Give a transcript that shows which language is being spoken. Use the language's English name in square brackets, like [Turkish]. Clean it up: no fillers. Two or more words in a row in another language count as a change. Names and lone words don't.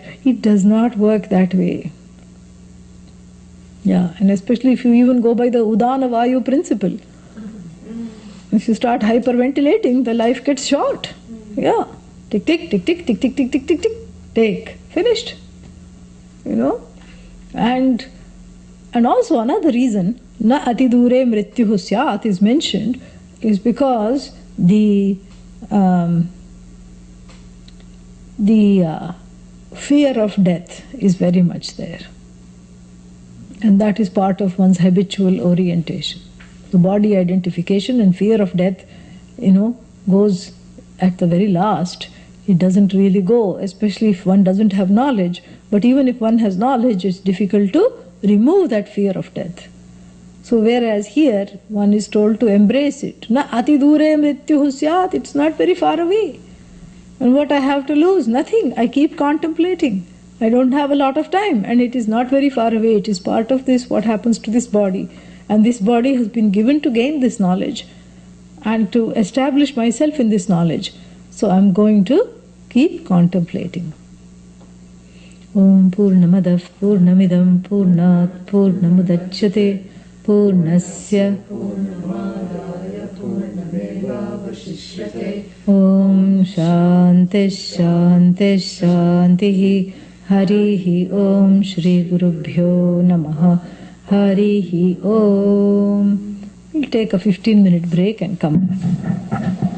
[English] It does not work that way. Yeah, and especially if you even go by the Udana Vayu principle. If you start hyperventilating, the life gets short. Yeah. Tick, tick, tick, tick, tick, tick, tick, tick, tick, tick. Take. Finished. And also another reason, [Sanskrit] na ati dure mrityuhu syat [English] is mentioned, is because the fear of death is very much there. And that is part of one's habitual orientation. The body identification and fear of death, goes at the very last. It doesn't really go, especially if one doesn't have knowledge. But even if one has knowledge, it's difficult to remove that fear of death. So whereas here, one is told to embrace it. [Sanskrit] Na ati dure mrityuhu syat, [English] it's not very far away. And what I have to lose? Nothing. I keep contemplating. I don't have a lot of time, and it is not very far away. It is part of this, what happens to this body. And this body has been given to gain this knowledge and to establish myself in this knowledge. So I'm going to keep contemplating. [Sanskrit] Om Purnamadav Purnamidam Purnat Purnamudachyate Purnasya Om Shanti Shanti Shanti Harihi Om Shri Gurubhyo Namaha Harihi Om. [English] We'll take a 15-minute break and come back.